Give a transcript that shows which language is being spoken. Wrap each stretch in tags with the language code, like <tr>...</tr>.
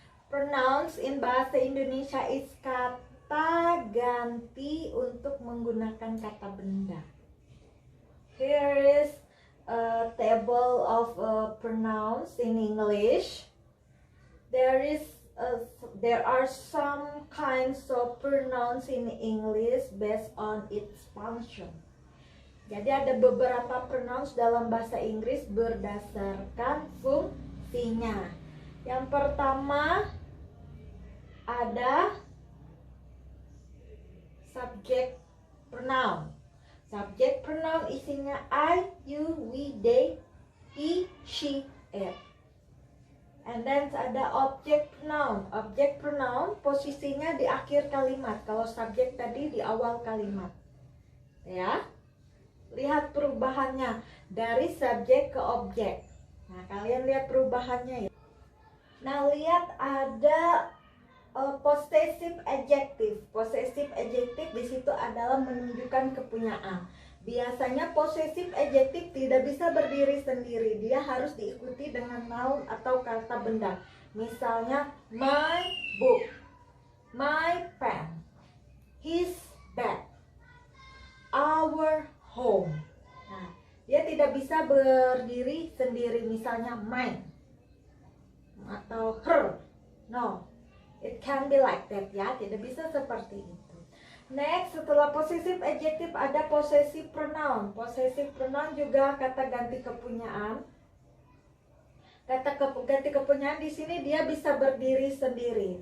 <en>Pronouns in</en> <id>bahasa Indonesia is kata ganti untuk menggunakan kata benda.</id> <en>Here is a table of pronouns in English. There are some kinds of pronouns in English based on its function.</en> <id>Jadi ada beberapa pronouns dalam bahasa Inggris berdasarkan fungsinya. Yang pertama ada subject pronoun. Subject pronoun isinya I, you, we, they, he, she, it.</id> <en>And then</en> <id>ada object pronoun. Object pronoun posisinya di akhir kalimat. Kalau subject tadi di awal kalimat. Ya. Lihat perubahannya dari subjek ke objek. Nah, kalian lihat perubahannya ya. Nah, lihat ada Possessive adjective. Possessive adjective di situ adalah menunjukkan kepunyaan. Biasanya possessive adjective tidak bisa berdiri sendiri. Dia harus diikuti dengan noun atau kata benda. Misalnya</id> <en>my book, my pen, his bed, our home.</en> <id>Nah, dia tidak bisa berdiri sendiri. Misalnya mine atau her.</id> <en>No, it can be like that ya.</en> <id>Tidak bisa seperti itu. Next, setelah possessive adjective ada possessive pronoun. Possessive pronoun juga kata ganti kepunyaan. Kata ganti kepunyaan di sini dia bisa berdiri sendiri.</id>